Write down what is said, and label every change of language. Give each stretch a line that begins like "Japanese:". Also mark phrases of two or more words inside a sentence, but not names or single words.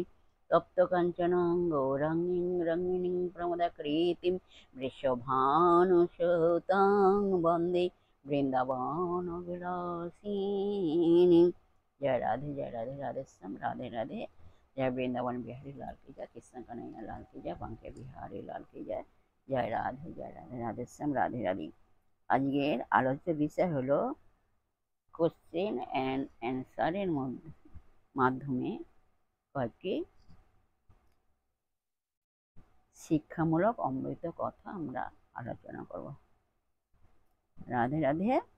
Sanskrit: तप्त कांचनं गौरांगीं रंगिणीं प्रमदाकृतिं वृषभानुसुतां वन्दे वृंदावनविलासिनीं।
Hindi: जय राधे राधे श्याम राधे राधे। जय वृंदावन बिहारी लाल की जय, कृष्ण कन्हैया लाल की जय, बांके बिहारी लाल की जय। जय राधे राधे श्याम राधे राधे।
Bangla: আজকের আলোচ্য বিষয় হলো
English: question and answer
Bangla: মাধ্যমে কয়েকটি শিক্ষামূলক অমৃত কথা আমরা আলোচনা করব। রাধে রাধে।